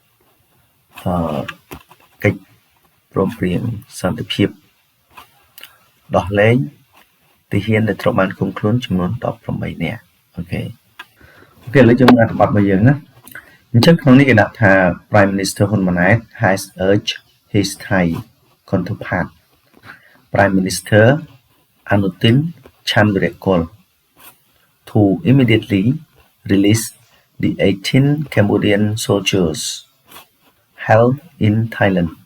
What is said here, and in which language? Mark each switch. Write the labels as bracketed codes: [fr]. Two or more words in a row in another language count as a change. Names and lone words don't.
[km] កិច្ចព្រមព្រៀងសន្តិភាពដោះលែងទាហានដែលត្រូវបានឃុំខ្លួនចំនួន 18នាក់អូខេឥឡូវយើងមើលអត្ថបទរបស់យើងណាអញ្ចឹងក្នុងនេះគេដាក់ថា [en] Prime Minister ហ៊ុនម៉ាណែត has urged his Thai counterpart Prime Minister Anutin Chanvirakul to immediately release the 18 Cambodian soldiers held in Thailand,